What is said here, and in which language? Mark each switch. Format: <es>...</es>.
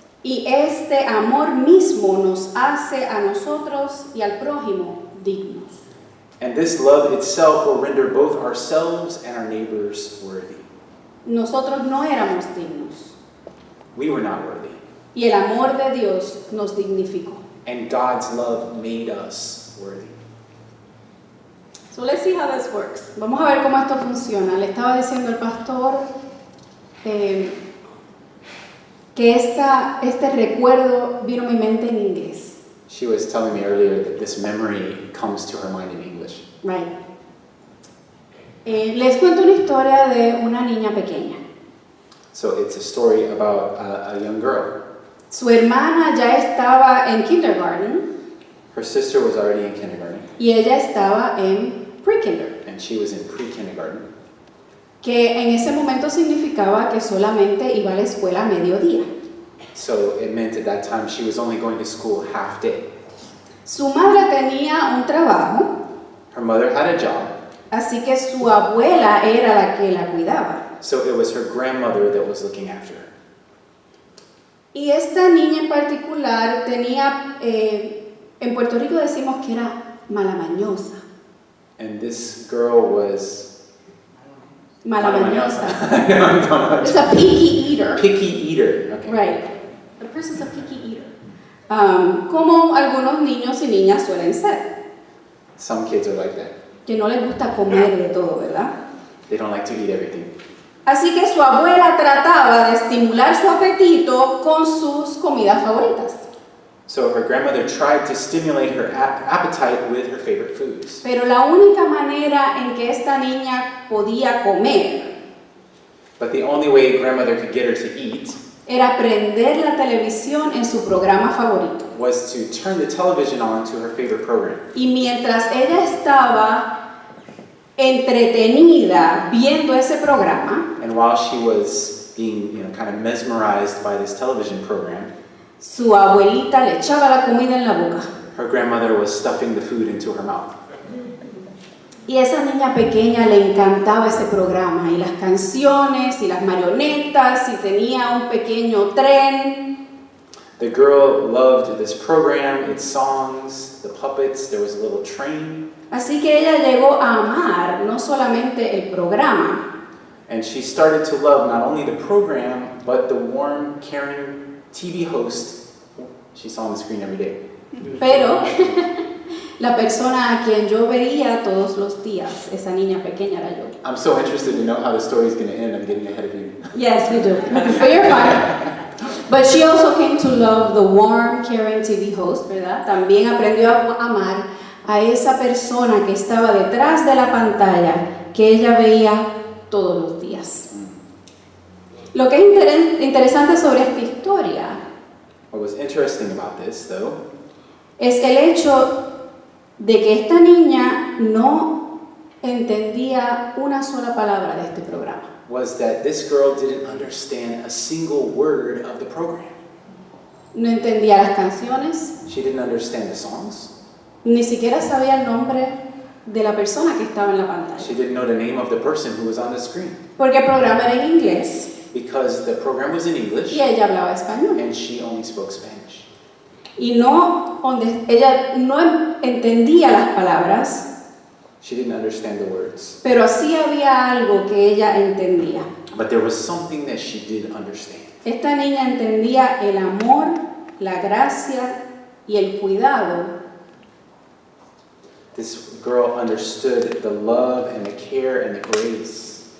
<es>Y este amor mismo nos hace a nosotros y al prójimo dignos.</es> <en>And this love itself will render both ourselves and our neighbors worthy.</en> <es>Nosotros no éramos dignos.</es> <en>We were not worthy.</en> <es>Y el amor de Dios nos dignificó.</es> <en>And God's love made us worthy. So let's see how this works.</en> <es>Vamos a ver cómo esto funciona. Le estaba diciendo al pastor que este recuerdo vino a mi mente en inglés.</es> <en>She was telling me earlier that this memory comes to her mind in English. Right.</en> <es>Les cuento una historia de una niña pequeña.</es> <en>So it's a story about a young girl.</en> <es>Su hermana ya estaba en kindergarten</es> <en>Her sister was already in kindergarten,</en> <es>y ella estaba en pre-kinder,</es> <en>and she was in pre-kindergarten,</en> <es>que en ese momento significaba que solamente iba a la escuela a mediodía.</es> <en>so it meant at that time she was only going to school half day.</en> <es>Su madre tenía un trabajo,</es> <en>Her mother had a job,</en> <es>así que su abuela era la que la cuidaba.</es> <en>so it was her grandmother that was looking after her.</en> <es>Y esta niña en particular tenía, en Puerto Rico decimos que era malamañosa.</es> <en>And this girl was</en> <es>Malamañosa.</es> <en>I don't know. It's a picky eater. Picky eater. Okay. Right. The person's a picky eater.</en> <es>Como algunos niños y niñas suelen ser,</es> <en>Some kids are like that.</en> <es>que no les gusta comer de todo, ¿verdad?</es> <en>They don't like to eat everything.</en> <es>Así que su abuela trataba de estimular su apetito con sus comidas favoritas.</es> <en>So her grandmother tried to stimulate her appetite with her favorite foods.</en> <es>Pero la única manera en que esta niña podía comer</es> <en>But the only way grandmother could get her to eat</en> <es>era prender la televisión en su programa favorito.</es> <en>was to turn the television on to her favorite program.</en> <es>Y mientras ella estaba entretenida viendo ese programa,</es> <en>And while she was being, kind of mesmerized by this television program,</en> <es>su abuelita le echaba la comida en la boca.</es> <en>her grandmother was stuffing the food into her mouth.</en> <es>Y a esa niña pequeña le encantaba ese programa, y las canciones, y las marionetas, y tenía un pequeño tren.</es> <en>The girl loved this program, its songs, the puppets, there was a little train.</en> <es>Así que ella llegó a amar no solamente el programa,</es> <en>And she started to love not only the program, but the warm, caring TV host she saw on the screen every day.</en> <es>pero la persona a quien yo veía todos los días, esa niña pequeña era yo.</es> <en>I'm so interested to know how the story's going to end. I'm getting ahead of you. Yes, we do. But you're fine. But she also came to love the warm, caring TV host, ¿verdad?</en> <es>También aprendió a amar a esa persona que estaba detrás de la pantalla, que ella veía todos los días. Lo que es interesante sobre esta historia</es> <en>What was interesting about this, though,</en> <es>es el hecho de que esta niña no entendía una sola palabra de este programa.</es> <en>was that this girl didn't understand a single word of the program.</en> <es>No entendía las canciones,</es> <en>She didn't understand the songs.</en> <es>ni siquiera sabía el nombre de la persona que estaba en la pantalla.</es> <en>She didn't know the name of the person who was on the screen.</en> <es>Porque el programa era en inglés</es> <en>Because the program was in English</en> <es>y ella hablaba español.</es> <en>and she only spoke Spanish.</en> <es>Y ella no entendía las palabras,</es> <en>She didn't understand the words.</en> <es>pero sí había algo que ella entendía.</es> <en>But there was something that she did understand.</en> <es>Esta niña entendía el amor, la gracia y el cuidado</es> <en>This girl understood the love and the care and the grace</en>